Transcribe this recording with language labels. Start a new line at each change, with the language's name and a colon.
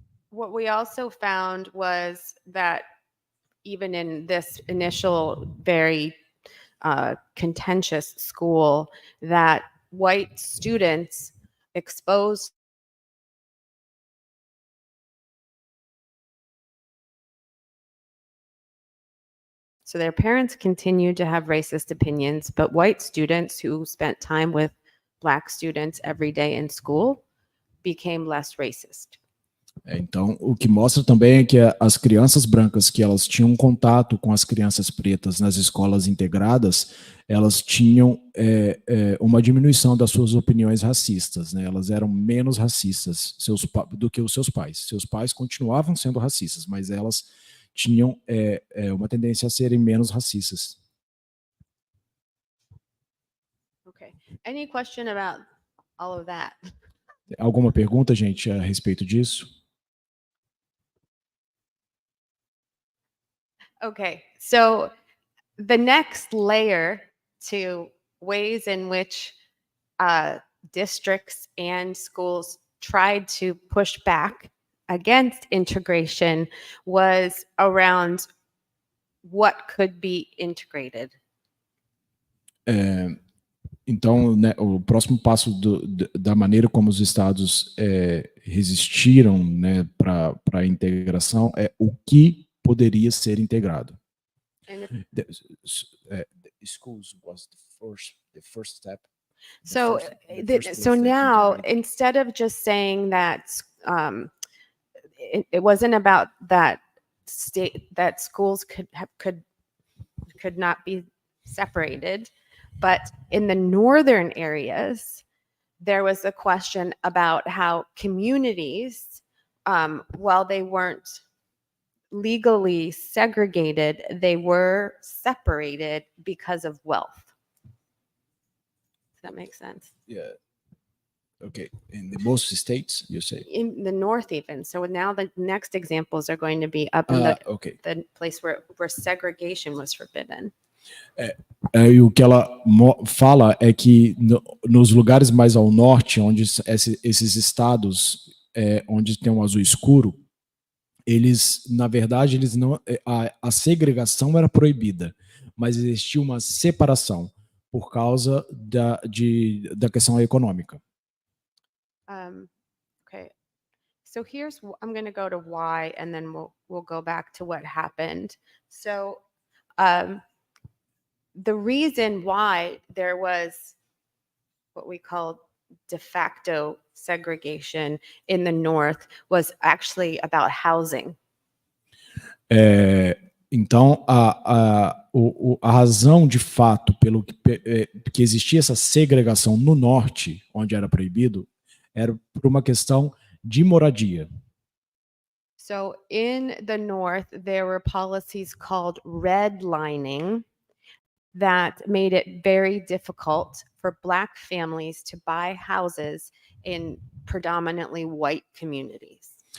English: What we also found was that even in this initial very contentious school, that white students exposed so their parents continued to have racist opinions, but white students who spent time with Black students every day in school became less racist.
Portuguese: Então, o que mostra também é que as crianças brancas que elas tinham contato com as crianças pretas nas escolas integradas, elas tinham uma diminuição das suas opiniões racistas, né? Elas eram menos racistas do que os seus pais. Seus pais continuavam sendo racistas, mas elas tinham uma tendência a serem menos racistas.
English: Okay. Any question about all of that?
Portuguese: Alguma pergunta, gente, a respeito disso?
English: Okay, so the next layer to ways in which districts and schools tried to push back against integration was around what could be integrated.
Portuguese: Então, né, o próximo passo da maneira como os estados resistiram, né, para a integração é o que poderia ser integrado.
English: The schools was the first step. So now, instead of just saying that it wasn't about that schools could not be separated, but in the northern areas, there was a question about how communities, while they weren't legally segregated, they were separated because of wealth. Does that make sense? Yeah. Okay. In most states, you say? In the north even. So now the next examples are going to be up in the place where segregation was forbidden.
Portuguese: E o que ela fala é que nos lugares mais ao norte, onde esses estados onde tem um azul escuro, eles, na verdade, eles não, a segregação era proibida, mas existia uma separação por causa da questão econômica.
English: Okay. So I'm going to go to why, and then we'll go back to what happened. So the reason why there was what we call de facto segregation in the North was actually about housing.
Portuguese: Então, a razão de fato pelo que existia essa segregação no norte, onde era proibido, era por uma questão de moradia.
English: So in the North, there were policies called redlining that made it very difficult for Black families to buy houses in predominantly white communities.